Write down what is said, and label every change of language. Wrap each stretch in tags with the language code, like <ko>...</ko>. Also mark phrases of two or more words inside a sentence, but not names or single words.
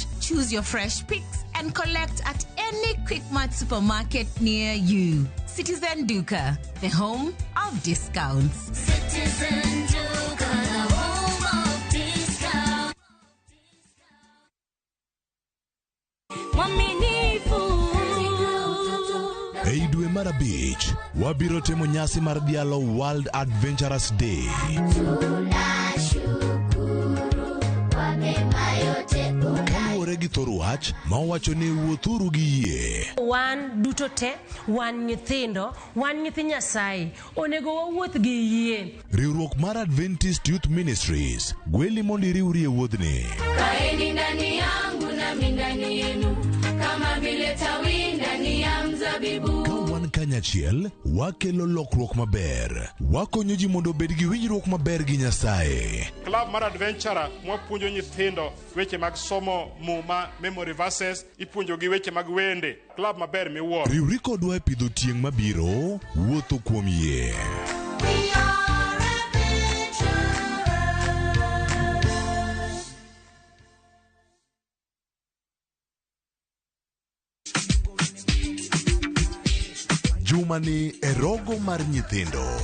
<en>Choose your fresh picks and collect at any Quickmart supermarket near you. Citizen Duka, the home of discounts. Citizen Duka, the home of discounts.</en> <luo>Mwaminifu Ei dwe mar abich, wabiro timo nyasi mar dhialo World Adventurous Day. Kaluwore gi thor wach ma owacho ni wuothuru gi yie. Wan duto te, wan nyithindo, wan nyithi Nyasaye, onego wawuoth gi yie. Riwruok mar Adventist Youth Ministries gweli mondo iriwri e wuodhni.</luo> <sw>Kaeni ndani yangu nami ndani yenu, kama vile tawi ndani ya mzabibu.</sw> <luo>Ka wan kanyachiel, wakelo lokruok maber. Wakonyo ji mondo obed gi winjruok maber gi Nyasaye. Club mar Adventure mwapuonjo nyithindo weche mag somo muma,</luo> <en>memory verses,</en> <luo>ipuonjo gi weche mag wende. Club maber miwuoro. Riwri kodwa e pidho tieng' mabiro, wuotho kuom yie. Jumani e rogo mar nyithindo.</luo>